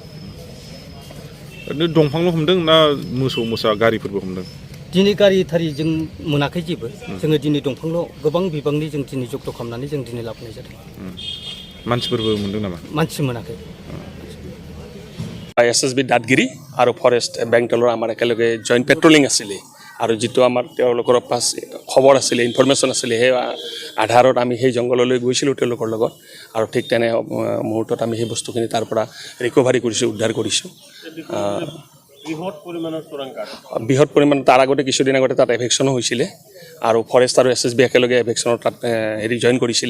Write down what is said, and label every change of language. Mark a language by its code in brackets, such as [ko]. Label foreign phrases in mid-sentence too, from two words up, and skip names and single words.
[brx] ओरैनो दंफांल' हमदों ना मोसौ मोसा गारिफोरबो हमदों? दिनै गारि थारि जों मोनाखै जेबो। जोङो दिनै दंफांल' गोबां बिबांनि जों दिनै जब्द खालामनानै जों दिनै लाबोनाय जादों। मानसिफोरबो मोनदों नामा? मानसि मोनाखै। [as] SSB দাঁতগিৰি আৰু ফৰেষ্ট বেংগলৰ আমাৰ একেলগে [en] joint patrolling [as] আছিলে, আৰু যিটো আমাৰ তেওঁলোকৰ পাছ খবৰ আছিলে, ইনফৰমেশ্যন আছিলে, সেই আধাৰত আমি সেই জংঘললৈ গৈছিলোঁ তেওঁলোকৰ লগত, আৰু ঠিক তেনে মুহূৰ্তত আমি সেই বস্তুখিনি তাৰ পৰা ৰিকভাৰী কৰিছোঁ, উদ্ধাৰ কৰিছোঁ। বৃহৎ পৰিমাণৰ তাৰ আগতে কিছুদিন আগতে তাত এভেকশ্যনো হৈছিলে, আৰু ফৰেষ্ট আৰু SSB একেলগে এভেকশ্যনৰ তাত জইন কৰিছিলে।